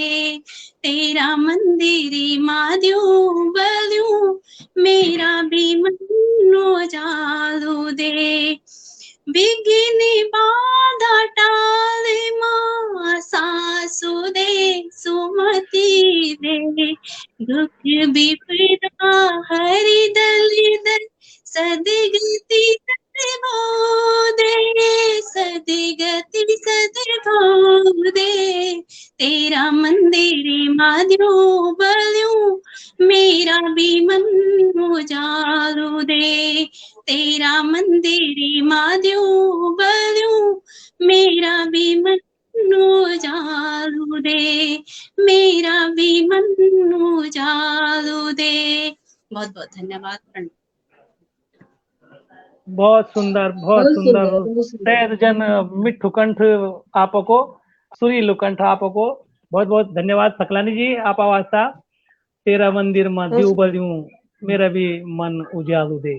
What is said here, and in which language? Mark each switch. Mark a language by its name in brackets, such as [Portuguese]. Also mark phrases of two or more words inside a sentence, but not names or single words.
[Garhwali] तेरा मंदिर माद्यो बल्यूं मेरा भी मन उजालो दे। विघ्न बाधा टाले मां सासु दे सुमति दे। दुख विपदा हरि दलिदर सदगति सद्भाव दे। सदगति सद्भाव दे। तेरा मंदिर माद्यो बल्यूं मेरा भी मन उजालो दे। तेरा मंदिर माद्यो बल्यूं मेरा भी मन उजालो दे। मेरा भी मन उजालो दे। [Hindi] बहुत बहुत धन्यवाद। बहुत सुंदर सहज जन मिठू कंठ आपको सुरीलु कंठ आपको बहुत बहुत धन्यवाद। [Garhwali] सकलानी जी आप आवाज था तेरा मंदिर में द्यू बल्यूं मेरा भी मन उजालू दे।